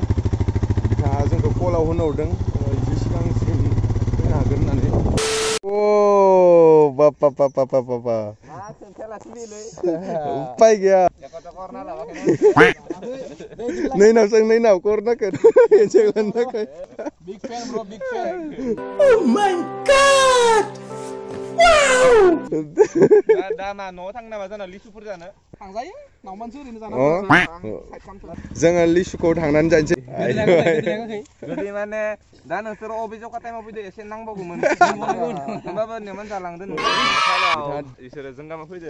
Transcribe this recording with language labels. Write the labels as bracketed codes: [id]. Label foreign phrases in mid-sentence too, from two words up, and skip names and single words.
[brx] बिथाङा जोंखौ कलाव होनहरदों एसे सिगांसिम फैनो हागोन होननानै। अ बाबा उपाय गैया। नैनाव करनाखै थाखाय। [en] Big fan bro, big fan. Oh my god! [brx] दा मा न'आव थांनो नामा जाना लिसुफोर जानो? थांजायो। नावमानसो ओरैनो जाना जोङो लिसुखौ थांनानै जानोसै। गोदै माने दा नोंसोर अबे जखा टाइमाव फैदो एसे नांबावगौमोन। होमबाबो नेमान जालांदों इसोरो जों गामियाव फैदो।